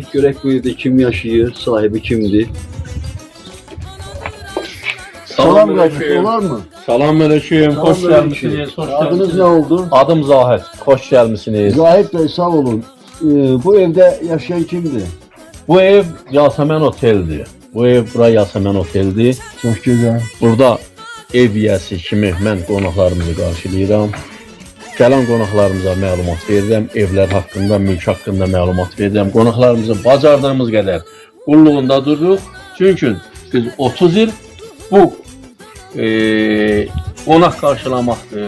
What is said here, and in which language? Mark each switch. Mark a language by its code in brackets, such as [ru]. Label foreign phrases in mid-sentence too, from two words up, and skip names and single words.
[az] Görək bu evdə kim yaşayır, sahibi kimdir? Salam qardaş, olar mı? [tr] Salamünaleyküm, hoş gelmişsiniz. Adınız ne oldu? Adım Zahid, hoş gelmişsiniz. Zahid Bey sağ olun. Bu evde yaşayan kimdir? Bu ev Yasemen Otel'di. Bura Yasemen Otel'di. Çok güzel. [az] Burada ev yiyəsi kimi mən qonaqlarımızı qarşılayıram. Gələn qonaqlarımıza məlumat verirəm, evlər haqqında, mülk haqqında məlumat verirəm. Qonaqlarımızı bacardığımız qədər qulluğunda dururuq. Çünki biz 30 il bu qonaq qarşılamaqdır.